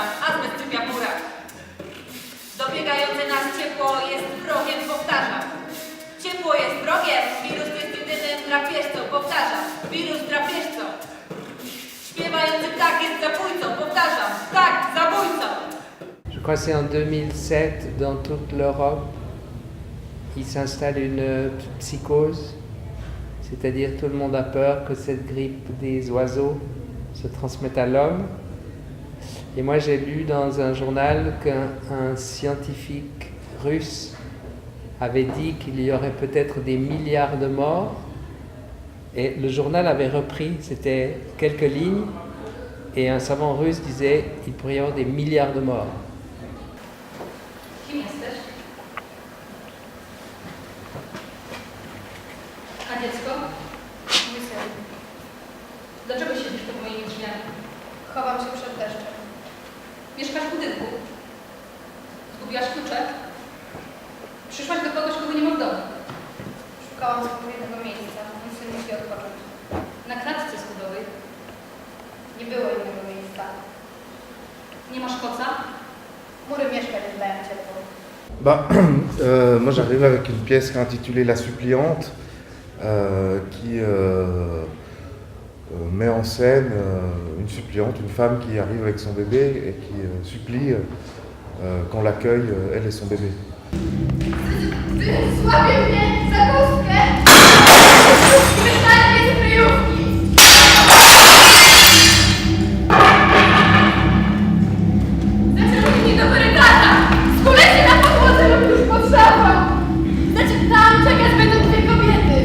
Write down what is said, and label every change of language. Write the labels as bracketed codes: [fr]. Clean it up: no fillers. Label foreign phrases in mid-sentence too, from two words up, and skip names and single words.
[pl] Azbest sypia w murach. Dobiegające nas ciepło jest wrogiem, powtarzam. Ciepło jest wrogiem, wirus jest jedynym drapieżcą, powtarzam. Wirus drapieżcą. Śpiewający ptak jest zabójcą, powtarzam. Ptak zabójcą. [fr] Je crois que c'est en 2007, dans toute l'Europe, il s'installe une psychose, c'est-à-dire tout le monde a peur que cette grippe des oiseaux se transmette à l'homme. Et moi j'ai lu dans un journal qu'un scientifique russe avait dit qu'il y aurait peut-être des milliards de morts. Et le journal avait repris, c'était quelques lignes, et un savant russe disait qu'il pourrait y avoir des milliards de morts. [pl] Kim jesteś? A dziecko? Mój syn. Dlaczego siedzisz pod moimi drzwiami? Chowam się przed deszczem. Mieszkasz w budynku. Zgubiłaś klucze? Przyszłaś do kogoś, kogo nie ma w domu. Szukałam odpowiedniego miejsca. Mój syn musi odpocząć. Na klatce schodowej nie było innego miejsca. Nie masz koca? Mury mieszkań dają ciepło. [fr] Moi j'arrive avec une pièce intitulée La Suppliante qui met en scène une suppliante, une femme qui arrive avec son bébé et qui supplie qu'on l'accueille, elle et son bébé. [pl] Złapie mnie za kostkę! Wyszarpie z kryjówki! Zaciągnij mnie do korytarza! Skulecie na podłodze lub już pod szafą! Tam czekać będą dwie kobiety.